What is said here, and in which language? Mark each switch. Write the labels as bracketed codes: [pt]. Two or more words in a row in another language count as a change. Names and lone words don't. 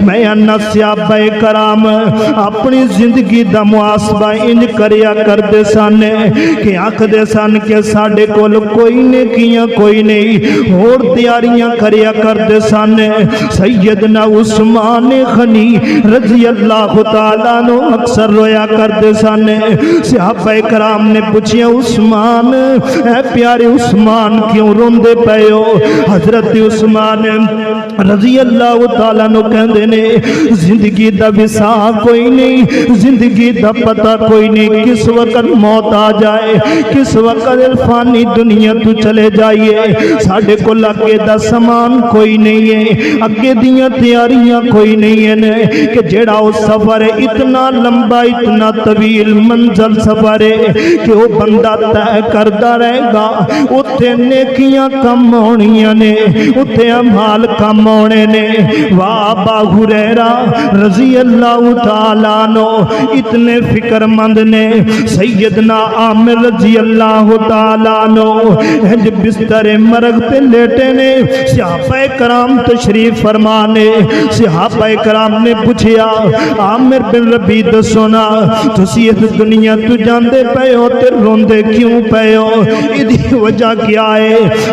[pa] میں انا صحابہ کرام اپنی زندگی دا محاسبہ اینج کریا کردے سن کہ آکھدے سن کہ ساڈے کول کوئی نیکیاں کوئی نہیں، ہور تیاریاں کریا کردے سن. سیدنا عثمان غنی [ar] رضي الله تعالى عنه [pa] اکثر رویا کردے سن. صحابہ کرام نے پچھیا عثمان، اے پیارے عثمان کیوں روندے پئے ہو? حضرت عثمان [ar] رضي الله تعالى عنه [pa] کہندے نے زندگی دا وسah کوئی نہیں، زندگی دا پتا کوئی نہیں، کس ویلے موت آ جائے، کس ویلے فانی دنیا توں چلے جائیے. ساڈے کول اگے دا سامان کوئی نہیں ہے، اگے دیاں تیاریاں کوئی نہیں ہے کہ جیہڑا اوہ سفر ہے اینا لمبا اینا طویل منزل سفر ہے کہ اوہ بندہ طے کردا رہے گا. اوتھے نیکیاں کم ہونیاں نے، اوتھے اعمال کم ہونے نے. واہ ابو ہریرہ [ar] رضي الله تعالى عنه [pa] اتنے فکرمند نے. سیدنا عامر [ar] رضي الله تعالى عنه [pa] بستر مرگ تے لیٹے نے، صحابہ کرام تشریف فرما نے. صحابہ کرام نے پچھیا عامر بن ربیع دسو نا تسی اس دنیا توں جاندے پئے ہو تے روندے کیوں پئے ہو، ایدی وجہ کیا ہے?